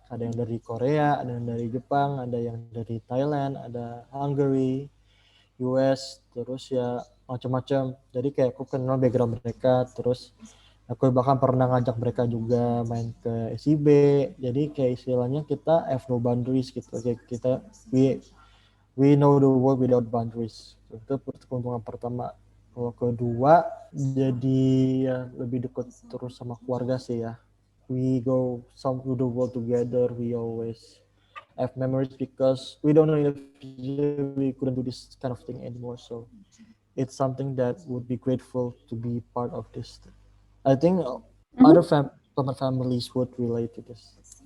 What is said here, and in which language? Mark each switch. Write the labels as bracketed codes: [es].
[id] Ada yang dari Korea, ada yang dari Jepang, ada yang dari Thailand, ada Hungary, US, terus ya macam-macam. Jadi kayak aku kenal background mereka, terus aku bahkan pernah ngajak mereka juga main ke SIB. Jadi kayak istilahnya kita [en] have no boundaries [id] gitu. Kayak kita [en] we know the world without boundaries. [id] Itu keuntungan pertama. Kalau kedua, jadi ya lebih dekat terus sama keluarga sih ya. [en] We go some to the world together. We always have memories because we don't know if we couldn't do this kind of thing anymore. So it's something that would be grateful to be part of this. I think other families would relate to this.